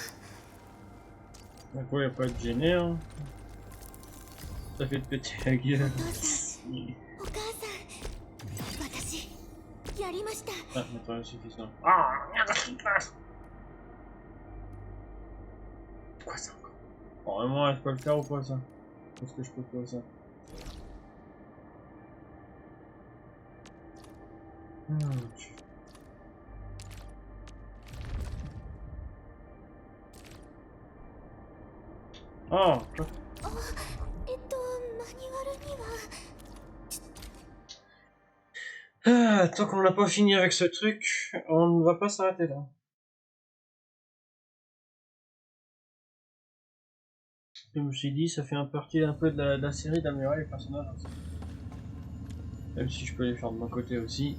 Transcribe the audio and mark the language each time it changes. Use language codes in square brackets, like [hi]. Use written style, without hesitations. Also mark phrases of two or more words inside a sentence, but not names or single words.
[fr] Donc ouais, y a pas de gêner hein. Ça fait de péter la gueule. [ja] お母さん、私やりました。 [fr] Ah, maintenant c'est suffisant. Ah, merde, qu'est-ce qui se passe? Quoi ça encore? Bon, vraiment, je peux le faire ou pas ça? Est-ce que je peux faire ça? Oh! [ja] あ、マニュアルには。 [fr] Ah, tant qu'on n'a pas fini avec ce truc, on ne va pas s'arrêter là. Comme je me suis dit, ça fait partie un peu de la série d'améliorer les personnages aussi. Même si je peux les faire de mon côté aussi.